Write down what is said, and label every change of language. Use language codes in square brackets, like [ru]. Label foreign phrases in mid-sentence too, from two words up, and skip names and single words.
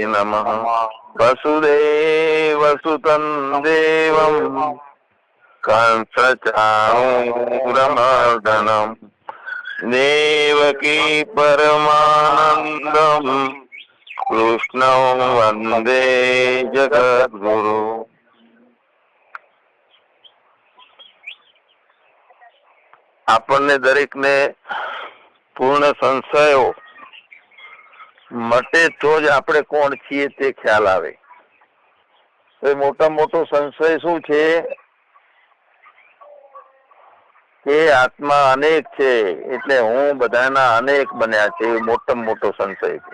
[sa] वसुदेवसुतं देवं कंसचाणूरमर्दनम् देवकी परमानंदम कृष्णं वंदे जगद्गुरु। [gu] આપણને દરેકને પૂર્ણ સંશયો મટે તો જ આપણે કોણ છીએ તે ખ્યાલ આવે. તો મોટા મોટો સંશય શું છે કે આત્મા અનેક છે એટલે હું બધાના અનેક બન્યા છે, એ મોટામાં મોટો સંશય છે.